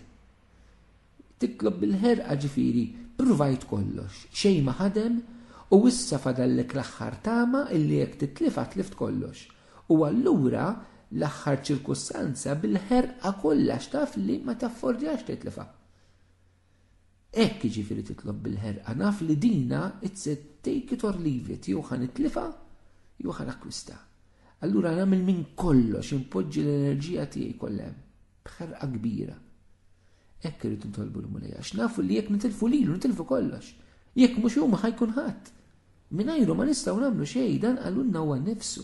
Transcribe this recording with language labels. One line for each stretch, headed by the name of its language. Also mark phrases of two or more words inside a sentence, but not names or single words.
Maltese: Titlob bil-ħerqa ġifieri provajt kollox, xejn ma ħadem u issa fadallek l-aħħar tama illi jekk titlifa tlift kollox. U allura l-aħħar ċirkustanza bil-ħerqa kollha taf li ma taffordjax titlifa. Ekk ġifieri titlob bil-ħerqa naf li dina
English: it's a take it or leave it,
Maltese: jew ħan itlifa jew ħan akkwista. Allura nagħmel minn kollox impoġġi l-enerġija tiegħi kollha b'ħerqa kbira. Ekk irid nitolbu l-Mulej għax nafu li jekk nitilfu lilu nitilfu kollox. Jekk mhux huma ħajkun ħadd. Mingħajru ma nistgħu nagħmlu xejn dan qalulna huwa nnifsu.